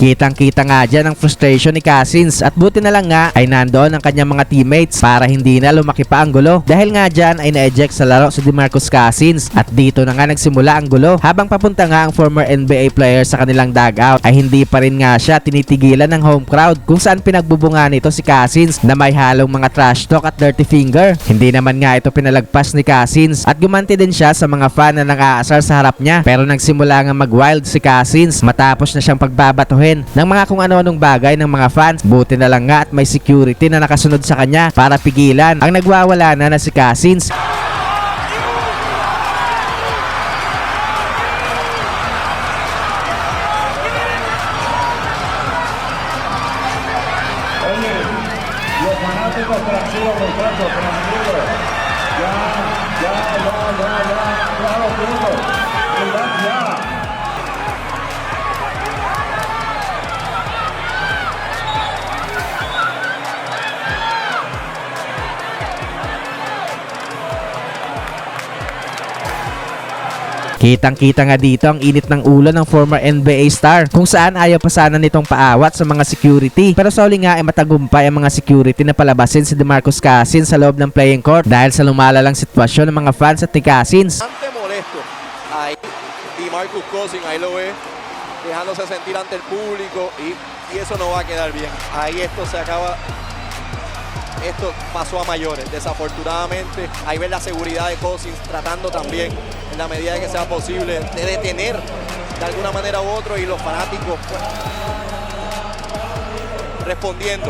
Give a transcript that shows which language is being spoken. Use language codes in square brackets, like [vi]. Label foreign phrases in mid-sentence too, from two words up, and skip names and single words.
[tl] Kitang-kita nga dyan ang frustration ni Cousins at buti na lang nga ay nandoon ang kanyang mga teammates para hindi na lumaki pa ang gulo. Dahil nga dyan ay na-eject sa laro si DeMarcus Cousins at dito na nga nagsimula ang gulo. Habang papunta nga ang [en] former NBA player [tl] sa kanilang dugout ay hindi pa rin nga siya tinitigilan ng home crowd, kung saan pinagbubunga nito si Cousins na may halong mga [en] trash talk [tl] at [en] dirty finger. [tl] Hindi naman nga ito pinalagpas ni Cousins at gumanti din siya sa mga fan na nang-aasar sa harap niya, pero nagsimula nga mag-wild si Cousins matapos na siyang pagbabatuhin ng mga kung ano-anong bagay ng mga fans. Buti na lang nga at may security na nakasunod sa kanya para pigilan ang nagwawala na si Cousins. [es] Los fanáticos tranquilos, muchachos, tranquilos. Ya lo tengo. Ya. [tl] Kitang-kita nga dito ang init ng ulo ng [en] former NBA star, [tl] kung saan ayaw pa sana nitong paawat sa mga security, pero sa huli nga ay matagumpay ang mga security na palabasin si DeMarcus Cousins sa loob ng [en] playing court [tl] dahil sa lumalalang sitwasyon ng mga fans at ni Cousins. [es] Bastante molesto. Ahí DeMarcus Cousins, ahí lo ve, dejándose sentir ante el público y eso no va a quedar bien. Ahí esto se acaba. Esto pasó a mayores, desafortunadamente. Ahí ves la seguridad de Cousins tratando también, en la medida de que sea posible, de detener de alguna manera u otro, y los fanáticos pues, respondiendo.